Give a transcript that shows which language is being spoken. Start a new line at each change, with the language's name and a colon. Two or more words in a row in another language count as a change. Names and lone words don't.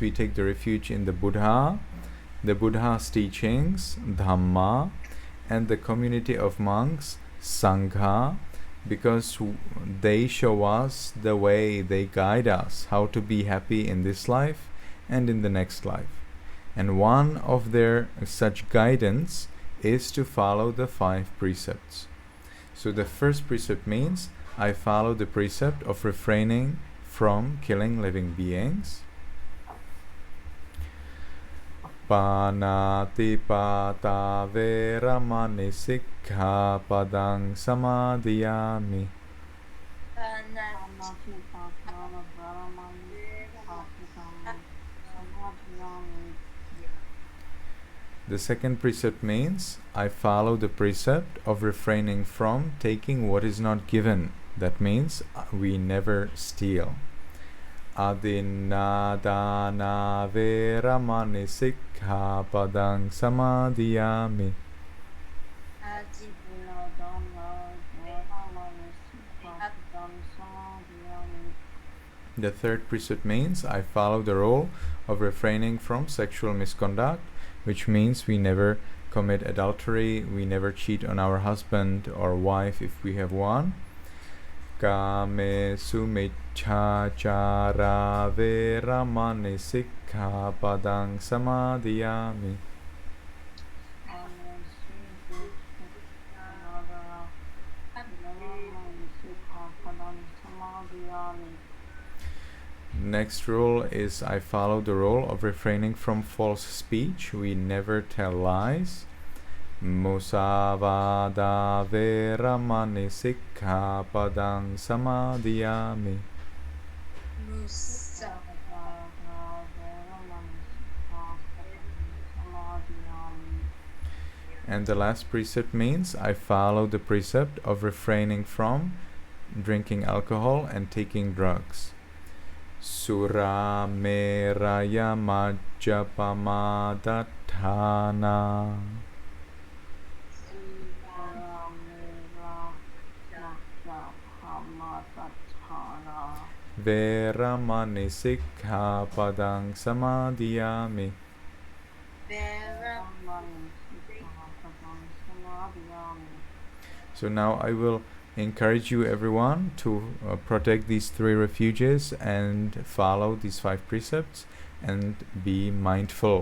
English: We take the refuge in the Buddha's teachings, Dhamma, and the community of monks, Sangha, because they show us the way, they guide us how to be happy in this life and in the next life. And one of their such guidance is to follow the 5 precepts. So the first precept means I follow the precept of refraining from killing living beings.
Pali: Panatipata veramani sikkhapadang samadhiyami.
English: The second precept means I follow the precept of refraining from taking what is not given. That means we never steal.
Pali: Adinādāna veramani sikkhapadang samadhiyami.
English: The third precept means I follow the rule of refraining from sexual misconduct, which means we never commit adultery, we never cheat on our husband or wife if we have one.
Pali: Kame sumicchācara veramani sikkhapadang samadhiyami.
English: Next rule is I follow the rule of refraining from false speech. We never tell lies.
Pali: Musavada veramani sikkhapadang samadhiyami.
English: And the last precept means I follow the precept of refraining from drinking alcohol and taking drugs.
Pali: Sura meraya majjapamadatthana. Veramani sikkhapadang samadhiyami.
English: So now I will encourage you everyone to protect these 3 refuges and follow these 5 precepts and be mindful.